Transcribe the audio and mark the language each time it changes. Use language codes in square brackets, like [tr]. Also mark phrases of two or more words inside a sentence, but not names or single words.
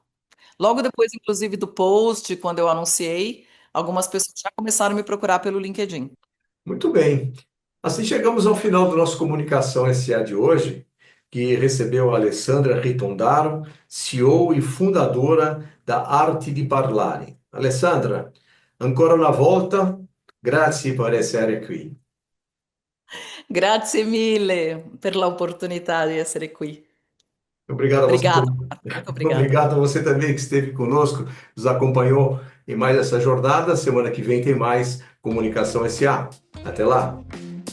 [pt] Logo depois, inclusive, do post, quando eu anunciei, algumas pessoas já começaram a me procurar pelo LinkedIn. muito bem. Assim chegamos ao final do nosso Comunicação SA de hoje, que recebeu a Alessandra Ritondaro, CEO e fundadora da Arte di Parlare. [it] Alessandra, ancora una volta, grazie per essere qui. Grazie mille per l'opportunità di essere qui. [pt] Obrigado a você, Obrigada, Marco, muito obrigada. obrigado a você também que esteve conosco, nos acompanhou em mais essa jornada. Semana que vem tem mais Comunicação SA. Até lá.